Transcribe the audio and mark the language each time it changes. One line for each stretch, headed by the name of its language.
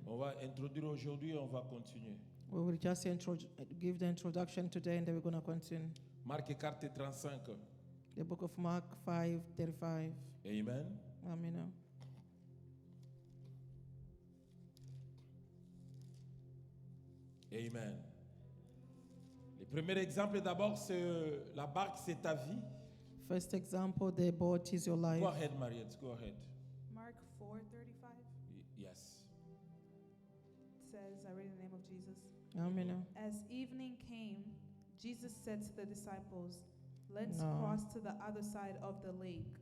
French: On va introduire aujourd'hui et on va continuer.
English: We will just give the introduction today and then we're going to continue.
French: Marc 4:35.
English: The book of Mark 5:35. Amen. Amen. Amen.
French: Le premier exemple d'abord, c'est la barque, c'est ta vie.
English: First example, the boat is your life. Go ahead, Mariette, go ahead. Mark 4:35 Yes. says, I read in the name of Jesus. Amen. As evening came, Jesus said to the disciples, let's No. cross to the other side of the lake.